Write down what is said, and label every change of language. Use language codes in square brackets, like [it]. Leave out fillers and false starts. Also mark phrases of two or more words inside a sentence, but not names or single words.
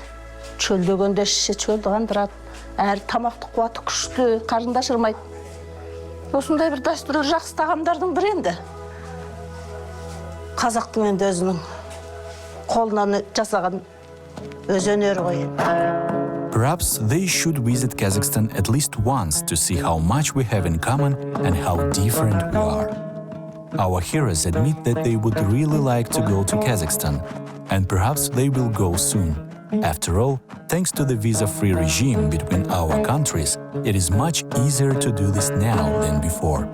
[kk] Чөлдегенде іші чөлді қандырады. Әрі тамақты қуаты күшті, қарында шырмайды. Осындай бір дәстүрлі жақсы тағамдардың бірі енді. Қазақтың енді өзінің қолынан жасаған өз өнері ғой. [en] Perhaps they should visit Kazakhstan at least once to see how much we have in common and how different we are. Our heroes admit that they would really like to go to Kazakhstan, and perhaps they will go soon. After all, thanks to the visa-free regime between our countries, it is much easier to do this now than before.